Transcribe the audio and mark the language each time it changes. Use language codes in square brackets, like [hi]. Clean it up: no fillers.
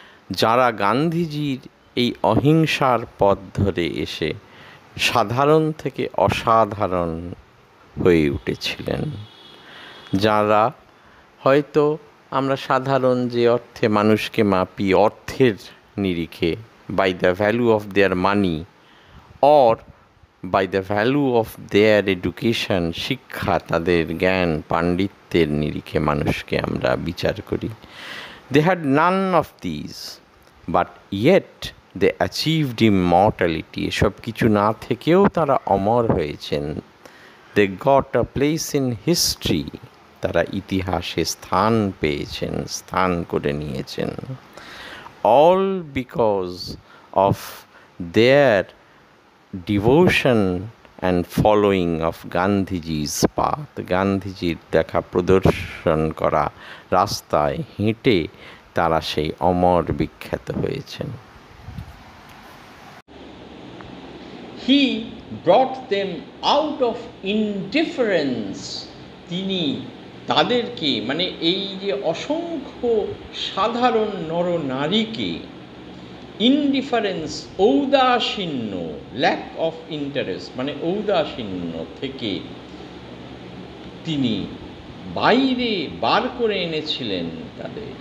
[bn] যারা গান্ধীজির এই অহিংসার পথ ধরে এসে সাধারণ থেকে অসাধারণ হয়ে উঠেছিলেন, যারা হয়তো আমরা সাধারণ যে অর্থে মানুষকে মাপি অর্থের নিরিখে, [en] by the value of their money or by the value of their education, [bn] শিক্ষা, তাদের জ্ঞান পাণ্ডিত্যের নিরিখে মানুষকে আমরা বিচার করি। [en] They had none of these, but yet they achieved immortality. [bn] এসব কিছু না থেকেও তারা অমর হয়েছেন। [en] They got a place in history. [bn] তারা ইতিহাসে স্থান পেয়েছেন, স্থান করে নিয়েছেন। [en] All because of their devotion and following of Gandhiji's path. [bn] গান্ধীজির দেখা প্রদর্শন করা রাস্তায় হেঁটে তারা সেই অমর বিখ্যাত হয়েছেন। [en] He brought them out of indifference. [bn] তিনি তাদেরকে মানে এই যে অসংখ্য সাধারণ নরনারীকে ইনডিফারেন্স, ঔদাসীন্য, [en] lack of interest [bn] মানে ঔদাসীন্য থেকে তিনি বাইরে বার করে এনেছিলেন তাদের।